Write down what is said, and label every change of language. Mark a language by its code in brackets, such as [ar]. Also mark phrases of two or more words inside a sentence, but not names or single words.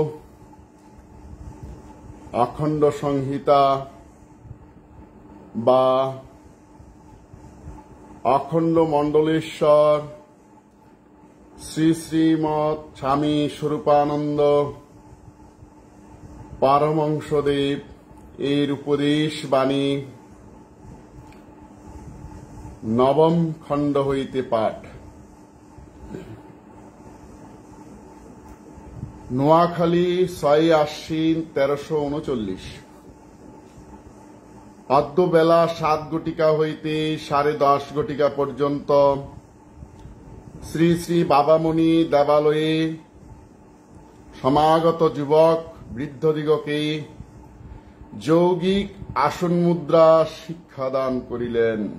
[bn] অখণ্ড সংহিতা বা অখণ্ড মণ্ডলেশ্বর শ্রী শ্রীমদ স্বামী স্বরূপানন্দ পরমহংসদেব এর উপদেশ বাণী নবম খণ্ড হইতে পাঠ। নোয়াখালী 6 আশ্বিন 1339। অদ্য বেলা 7 ঘটিকা হইতে 10:30 ঘটিকা পর্যন্ত শ্রী শ্রী বাবামণি দেবালয়ে সমাগত যুবক বৃদ্ধদিগকে যৌগিক আসন মুদ্রা শিক্ষাদান করিলেন।